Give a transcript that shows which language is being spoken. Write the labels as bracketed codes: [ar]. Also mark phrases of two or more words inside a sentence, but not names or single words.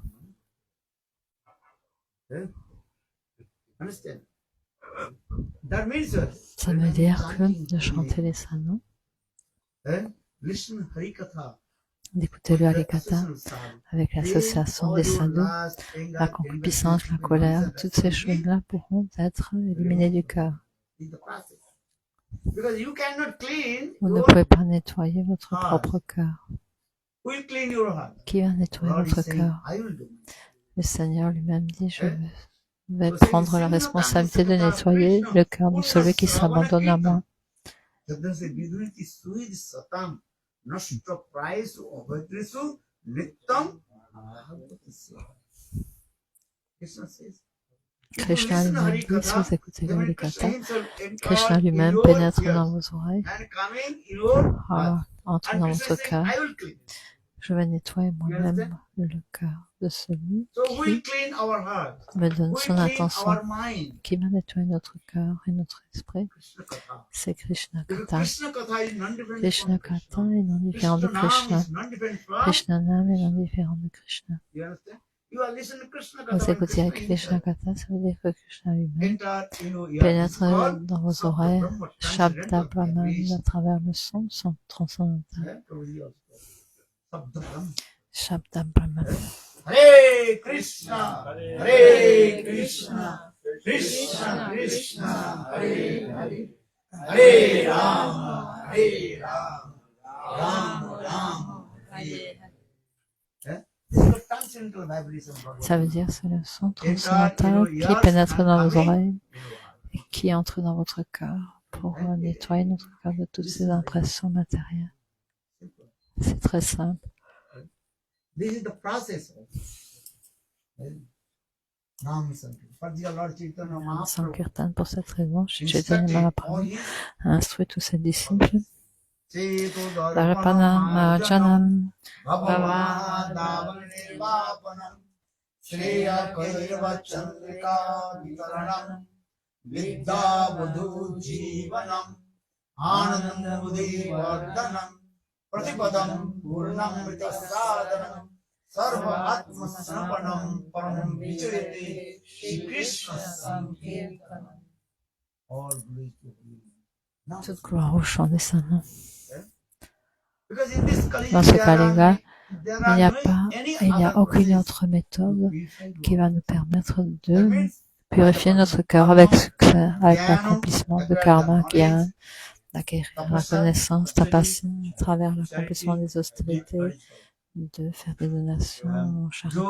[fr] Ça veut dire que de chanter les saints noms, d'écouter le Harikatha avec l'association des sadhus, la concupiscence, la colère, toutes ces choses-là pourront être éliminées du cœur. Vous ne pouvez pas nettoyer votre propre cœur. [en] Who will clean your heart? [fr] Qui va nettoyer [en] God is [fr] votre [en] saying, [fr] cœur? [en] I will do. [fr] Le Seigneur lui-même dit, je vais [en] So [fr] prendre la [en] saying, [fr] responsabilité de nettoyer le cœur de celui qui s'abandonne à moi. [en] Krishna says, [fr] Krishna lui-même dit, si vous écoutez Gaulikatha, Krishna lui-même pénètre dans vos oreilles, entre dans votre cœur. Je vais nettoyer moi-même le cœur de celui qui me donne son attention. Qui va nettoyer notre cœur et notre esprit? C'est Krishna Katha. Krishna Katha est non différent de Krishna. Krishna Nam est non différent de Krishna. Vous écoutez Krishna Katha, ça veut dire que Krishna lui-même pénètre dans vos oreilles [sa] Shabda Brahman [fr] à travers le son transcendantal. [sa] Shabda Brahman. [fr] Hare Krishna, Hare Krishna, Krishna Krishna, Hare Hare, Hare Rama, Hare Rama, Rama Rama, Hare Hare. Ça veut dire c'est le son transcendantal qui pénètre dans vos oreilles et qui entre dans votre cœur pour nettoyer notre cœur de toutes ces impressions matérielles. C'est très simple. [en] This is the process of Nam Sankirtan. [fr] Pour cette raison, Chaitanya Mahaprabhu a instruit tous ses disciples. [sa] Darapana Mahajanam Shreya Kaiva Chandrika Vitaranam Vidya Vadhu Jivanam Anandam Mudhi Vardhanam Pratipadam Purnam Vitasadanam Sarva Atma Sanapanam Param Vicharite Shri Krishna Sankirtanam. [en] All glory to Him. [fr] Toute gloire au chant des saints noms. Dans ce Kali-yuga, il n'y a aucune autre méthode qui va nous permettre de purifier notre cœur avec succès, avec l'accomplissement de karma, gyan, d'acquérir la connaissance, tapasya, à travers l'accomplissement des austérités, de faire des donations en charité.